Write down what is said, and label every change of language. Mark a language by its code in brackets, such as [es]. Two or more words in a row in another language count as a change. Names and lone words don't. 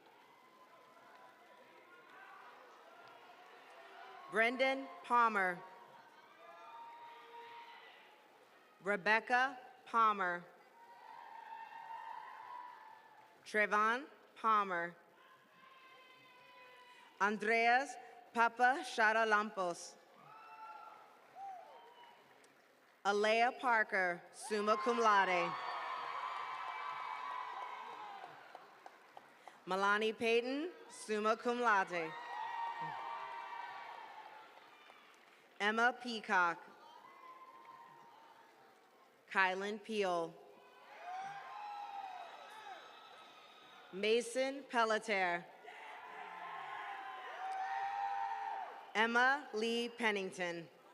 [en] Brendan Palmer. Rebecca Palmer. Trevon Palmer. Andreas Papa Shadalampos. Alea Parker, [la] summa cum laude. [en] Milani Payton, [la] summa cum laude. [en] Emma Peacock. Kylan Peel. Mason Pelletier. Emma Lee Pennington.